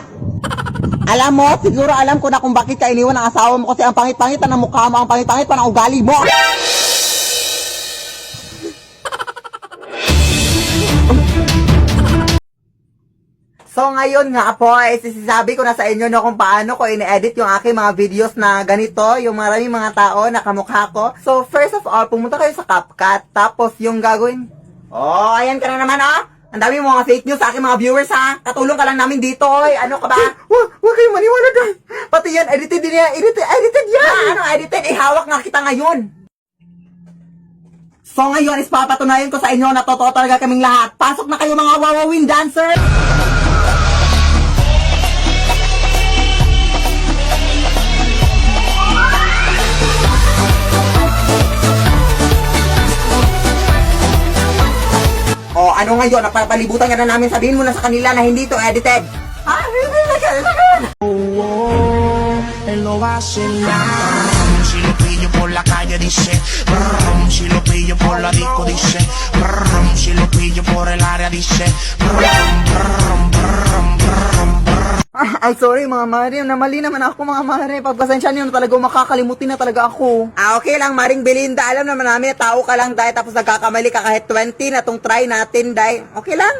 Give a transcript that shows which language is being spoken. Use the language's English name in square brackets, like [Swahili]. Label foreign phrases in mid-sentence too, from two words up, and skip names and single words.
[Filipino] Alam mo, siguro alam ko na kung bakit ka iniwan ng asawa mo kasi ang pangit-pangit na ng mukha mo, ang pangit-pangit pa ng ugali mo. So ngayon nga po, sinasabi ko na sa inyo no kung paano ko ini-edit yung aking mga videos na ganito, yung maraming mga tao na kamukha ko. So first of all, pumunta kayo sa CapCut, tapos yung gagawin, oh, ayan ka na naman oh. Ang dami mo mga [English] fake news [Filipino] sa aking mga viewers ha. Katulong ka lang namin dito oy. Ano ka ba? Huwag kayong maniwala doon. Pati yan, edited din yan. Edited yan. Ano edited? Ihawak nga kita ngayon. So ngayon is papatunayan ko sa inyo na totoo talaga kaming lahat. Pasok na kayo mga wawawin dancer! O ano ngayon, napapalibutan ka na namin, sabihin mo na sa kanila na hindi to edited. Ah, hindi na ganun. [Spanish] Él lo vacila. Si lo pillo por la calle dice, brum, si lo pillo por la disco dice, brum, si lo pillo por el área dice, brum, brum, brum, brum, brum. [Filipino] Ay, sorry mga mare, namali naman ako mga mare. Pagpasensya niyo na talaga, makakalimutin na talaga ako. Okay lang, Maring Belinda, alam naman namin, tao ka lang dahil tapos nagkakamali ka kahit 20 na tong try natin dahil. Okay lang?